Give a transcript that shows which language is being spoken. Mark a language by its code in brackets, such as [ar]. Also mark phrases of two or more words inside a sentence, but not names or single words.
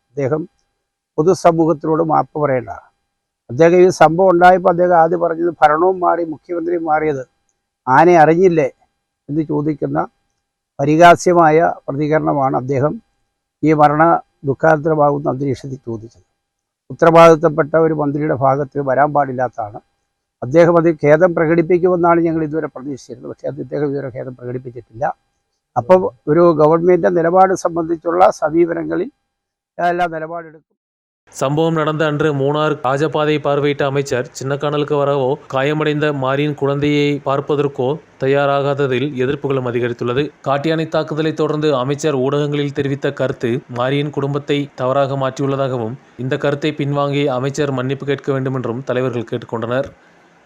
[ml] അദ്ദേഹം പൊതുസമൂഹത്തിനോട് മാപ്പ് പറയേണ്ടതാണ്. അദ്ദേഹം ഈ സംഭവം ഉണ്ടായപ്പോൾ അദ്ദേഹം ആദ്യം പറഞ്ഞത് ഭരണവും മാറി മുഖ്യമന്ത്രിയും മാറിയത് ആനെ അറിഞ്ഞില്ലേ എന്ന് ചോദിക്കുന്ന പരിഹാസ്യമായ പ്രതികരണമാണ് അദ്ദേഹം ഈ ദുഃഖാന്തരമാകുന്ന അന്തരീക്ഷത്തിൽ ചോദിച്ചത്. ഉത്തരവാദിത്തപ്പെട്ട ഒരു മന്ത്രിയുടെ ഭാഗത്ത് വരാൻ പാടില്ലാത്തതാണ്. അദ്ദേഹം അത് ഖേദം പ്രകടിപ്പിക്കുമെന്നാണ് ഞങ്ങൾ ഇതുവരെ പ്രതീക്ഷിച്ചിരുന്നത്. പക്ഷേ അദ്ദേഹം ഇതുവരെ ഖേദം പ്രകടിപ്പിച്ചിട്ടില്ല. അപ്പോൾ ഒരു ഗവൺമെൻറ് നിലപാട് സംബന്ധിച്ചുള്ള സമീപനങ്ങളിൽ എല്ലാം നിലപാടെടുക്കും. [ta] சம்பவம் நடந்த அன்று மூணார் ராஜபாதையை பார்வையிட்ட அமைச்சர் சின்னக்கானலுக்கு வரவோ காயமடைந்த மாரியின் குழந்தையை பார்ப்பதற்கோ தயாராகாததில் எதிர்ப்புகளும் அதிகரித்துள்ளது. காட்டு யானை தாக்குதலை தொடர்ந்து அமைச்சர் ஊடகங்களில் தெரிவித்த கருத்து மாரியின் குடும்பத்தை தவறாக மாற்றியுள்ளதாகவும் இந்த கருத்தை பின்வாங்கி அமைச்சர் மன்னிப்பு கேட்க வேண்டும் என்றும் தலைவர்கள் கேட்டுக்கொண்டனர்.